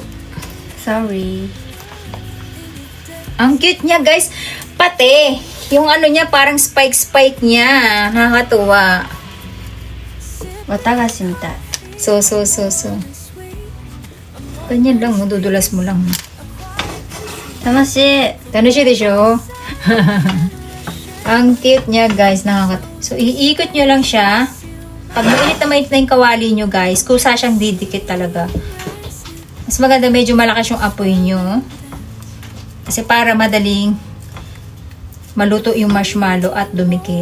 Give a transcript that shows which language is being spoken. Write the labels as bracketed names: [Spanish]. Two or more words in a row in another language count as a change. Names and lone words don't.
[Filipino] Sorry. Ang cute niya guys. Pati, yung niya parang spike niya. Nakakatuwa. [Japanese] 綿菓子見た. [Filipino] So. Ganyan lang, dudulas mo lang. Tamashi. [Japanese] 楽しいでしょ? [Filipino] Ang cute niya guys. So, iikot nyo lang siya. Pag mainit na yung kawali nyo guys, kusa siyang didikit talaga. Mas maganda medyo malakas yung apoy nyo. Kasi para madaling maluto yung marshmallow at dumikit.